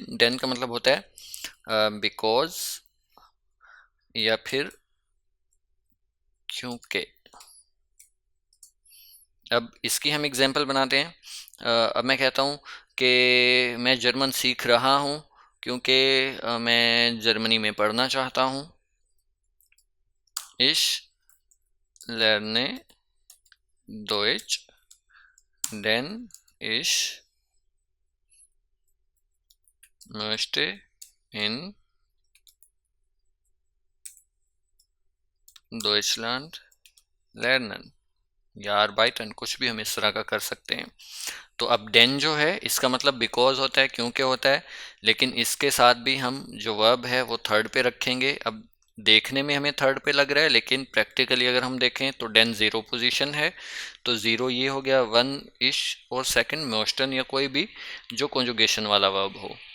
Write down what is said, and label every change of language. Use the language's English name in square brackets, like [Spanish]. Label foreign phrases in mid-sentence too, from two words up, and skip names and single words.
[Hindi] देन का मतलब होता है बिकॉज या फिर क्योंकि। अब इसकी हम एग्जाम्पल बनाते हैं। अब मैं कहता हूँ कि मैं जर्मन सीख रहा हूँ क्योंकि मैं जर्मनी में पढ़ना चाहता हूँ। [German] Ich lerne Deutsch, denn ich möchte in Deutschland lernen या arbeiten, [Hindi] कुछ भी हम इस तरह का कर सकते हैं। तो अब देन जो है इसका मतलब बिकॉज होता है, क्योंकि होता है, लेकिन इसके साथ भी हम जो वर्ब है वो थर्ड पे रखेंगे। अब देखने में हमें थर्ड पे लग रहा है, लेकिन प्रैक्टिकली अगर हम देखें तो देन [English] zero position [Hindi] है। तो ज़ीरो ये हो गया वन इश, और सेकंड मोस्टन या कोई भी जो कॉन्जुगेशन वाला वर्ब हो।